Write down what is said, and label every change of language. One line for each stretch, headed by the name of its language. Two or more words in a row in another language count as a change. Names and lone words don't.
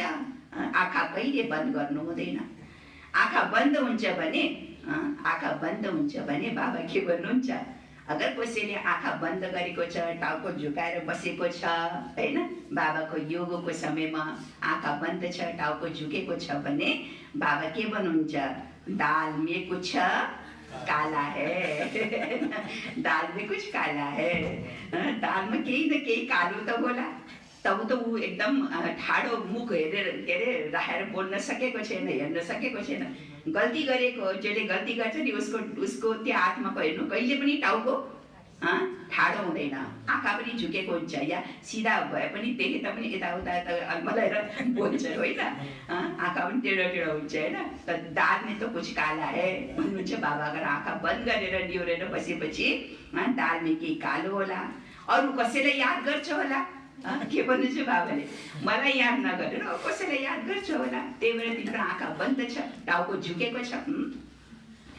Nepali: आँखा कहिले बन्द गर्नु हुँदैन। आँखा बन्द हुन्छ भने बाबा के भन्नुहुन्छ? अगर कसैले आँखा बन्द गरेको छ, टाउको झुकाएर बसेको छ हैन, बाबाको योगको समयमा आँखा बन्द छ, टाउको झुकेको छ भने बाबा के भन्नुहुन्छ?
Hindi: दाल में कुछ काला है। दाल में कुछ काला है, दाल में
Nepali: केही न केही कालो त होला। तब त ऊ एकदम ठाडो मुख हेरेर के अरे राखेर बोल्न सकेको छैन, हेर्न सकेको छैन। गल्ती गरेको, जसले गल्ती गर्छ नि उसको त्यो आत्माको हेर्नु कहिले पनि टाउको ठाडो हुँदैन, आँखा पनि झुकेको हुन्छ, या सिधा भए पनि देखे तापनि यताउता अल्मलाएर बोल्छ होइन, आँखा पनि टेढो टेढो हुन्छ होइन। त
Hindi: दाल में तो कुछ काला है
Nepali: भन्नुहुन्छ बाबा। अगर आँखा बन्द गरेर निहुरेर बसेपछि
Hindi: दाल में
Nepali: केही कालो होला। अरू कसैलाई याद गर्छ होला, के भन्नुहुन्छ बाबाले? मलाई याद नगरेर कसैलाई याद गर्छ होला। त्यही भएर तिम्रो आँखा बन्द छ, टाउको झुकेको छ।